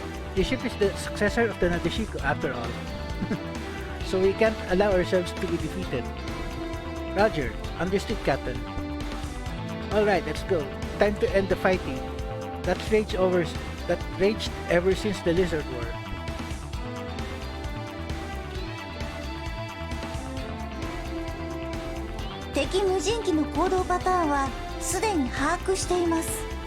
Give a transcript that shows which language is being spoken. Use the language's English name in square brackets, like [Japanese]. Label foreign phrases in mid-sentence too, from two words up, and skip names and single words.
[English] The ship is the successor of the Nadeshiko after all. So we can't allow ourselves to be defeated. Roger. Understood, Captain. Alright, let's go. Time to end the fighting. That raged ever since the Lizard War. [Japanese] 敵無人機の行動パターンはすでに把握しています。